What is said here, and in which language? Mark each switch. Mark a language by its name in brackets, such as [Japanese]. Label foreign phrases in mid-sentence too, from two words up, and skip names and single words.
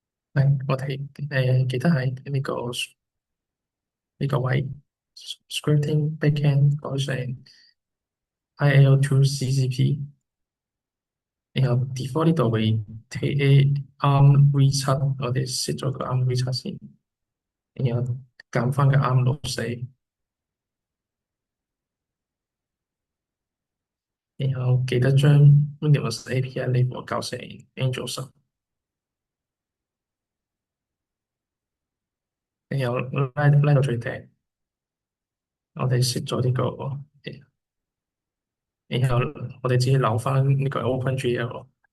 [Cantonese] 係我哋記得喺呢個位 [English] scripting backend [Cantonese] 改成 IL2 CCP，然後 default 呢度會 [English] take ARM v7， [Cantonese] 我哋 set 咗個 ARM v7先，然後撳翻個 ARM 64，然後記得將 [English] Windows API label [Cantonese] 校成 Angel 十，然後拉到最頂，我哋 set 咗呢個，然後我哋自己留翻呢個 OpenGL，